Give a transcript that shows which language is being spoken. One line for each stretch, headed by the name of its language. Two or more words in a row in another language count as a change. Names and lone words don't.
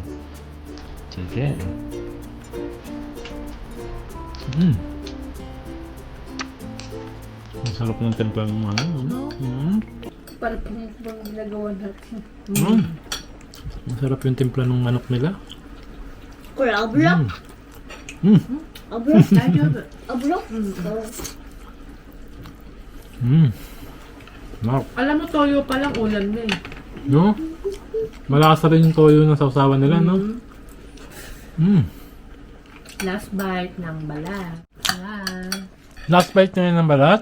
Filipino: Chicken. Ang sarap ng templa ng ano. Parang pinag ginagawa natin. Masarap yung timpla ng manok nila.
Japanese: これ油？油？大丈夫。油？
Filipino: Mark. Alam mo, toyo pa lang ulan na eh. No? Malasa rin yung toyo ng sausawan nila, no?
English: Last bite
Filipino: ng balat.
English: Last bite
Filipino: na yun ng balat?